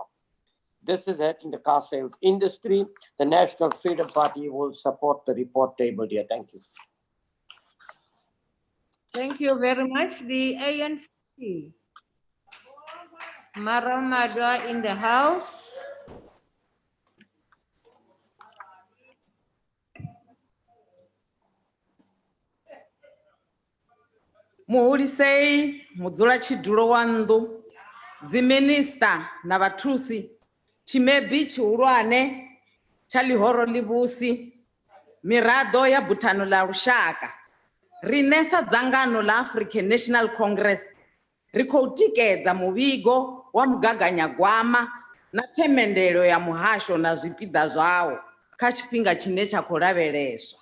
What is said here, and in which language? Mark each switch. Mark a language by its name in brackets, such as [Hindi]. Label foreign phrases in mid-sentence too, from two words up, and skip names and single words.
[English] This is hurting the car sales industry. The National Freedom Party will support the report tabled here. Thank you. Thank you very much. The ANC. Maramadwa in the house. [Venda] Muhulisei mudzula chidulo wandu ziminista na vathusi chimebi chihulwane cha lihoro livusi mirado ya butano la lushaka rinesa dzangano la African National Congress rikhoutikedza muvigo wa mugaganyagwama na themendelo ya muhasho na zwipiḓa zwawo kha tshifhinga tshine tsha khou lavheleswa.